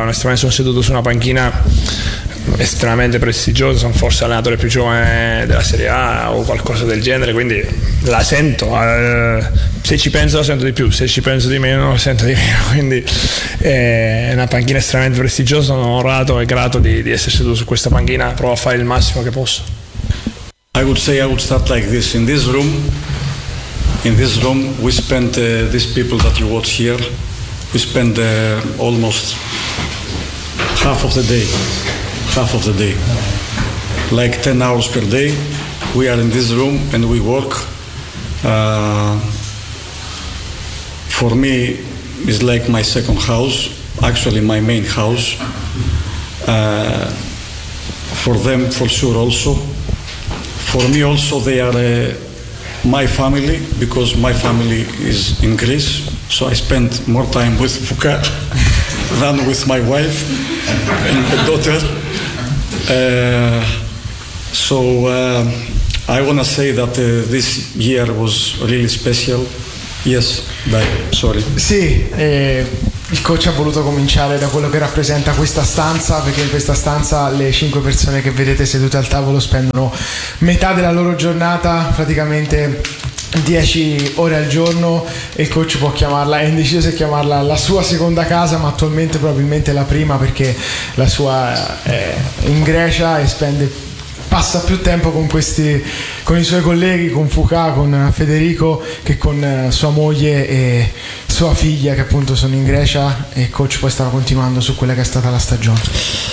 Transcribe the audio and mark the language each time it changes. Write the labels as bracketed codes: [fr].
[it] Onestamente sono seduto su una panchina estremamente prestigiosa, sono forse l'allenatore più giovane della Serie A o qualcosa del genere, quindi la sento, se ci penso la sento di più, se ci penso di meno la sento di meno, quindi è una panchina estremamente prestigiosa, sono onorato e grato di essere seduto su questa panchina, provo a fare il massimo che posso. [en] I would say I would start like this. In this room we spend these people that you watch here, we spend almost half of the day, like 10 hours per day we are in this room and we work. For me it's like my second house, actually my main house. For them for sure, also for me also they are my family because my family is in Greece, so I spend more time with Fuka than with my wife and my daughter. I want to say that this year was really special. Yes, bye. Sorry. [it] Sì, il coach ha voluto cominciare da quello che rappresenta questa stanza, perché in questa stanza le cinque persone che vedete sedute al tavolo spendono metà della loro giornata, praticamente 10 ore al giorno, e il coach può chiamarla, è indeciso se chiamarla la sua seconda casa, ma attualmente probabilmente la prima, perché la sua è in Grecia e spende, passa più tempo con questi, con i suoi colleghi, con Fuka, con Federico, che con sua moglie e sua figlia, che appunto sono in Grecia, e il coach poi stava continuando su quella che è stata la stagione.